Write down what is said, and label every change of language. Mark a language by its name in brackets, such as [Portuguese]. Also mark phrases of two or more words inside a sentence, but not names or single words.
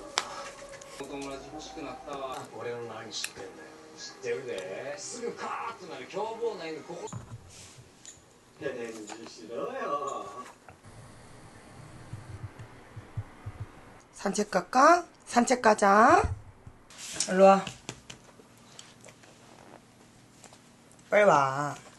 [Japanese] お友達欲しくなったわ。俺の何知ってんだよ。知ってるで。すぐカーッとなる凶暴な犬ここ。返事しろよ。 [Korean] 산책 갈까? 산책 가자. 일로 와. 빨리 와.